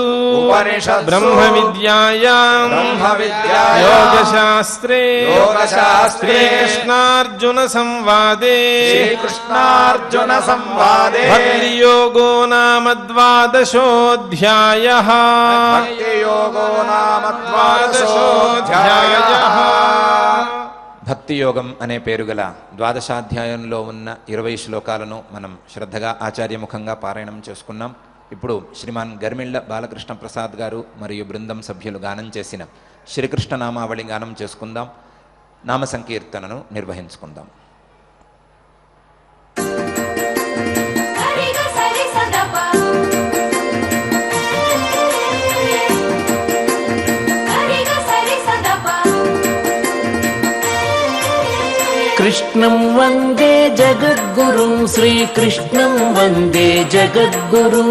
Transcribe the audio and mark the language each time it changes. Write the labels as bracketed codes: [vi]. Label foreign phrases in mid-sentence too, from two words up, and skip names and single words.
[sa] ब्रह्मविद्यायां योगशास्त्रे श्रीकृष्णार्जुन संवादे भक्तियोगो नाम द्वादशोऽध्यायः [te] భక్తి యోగం అనే పేరు గల ద్వాదశాధ్యాయంలో ఉన్న 20 శ్లోకాలను మనం శ్రద్ధగా ఆచార్యముఖంగా పారాయణం చేసుకున్నాం. ఇప్పుడు శ్రీమాన్ గర్మిళ్ళ బాలకృష్ణ ప్రసాద్ గారు మరియు బృందం సభ్యులు గానం చేసిన శ్రీకృష్ణ నామావళి గానం చేసుకుందాం. నామ సంకీర్తనను నిర్వహించుకుందాం. [sa] कृष्णं वन्दे जगद्गुरुं श्रीकृष्णं वन्दे जगद्गुरुं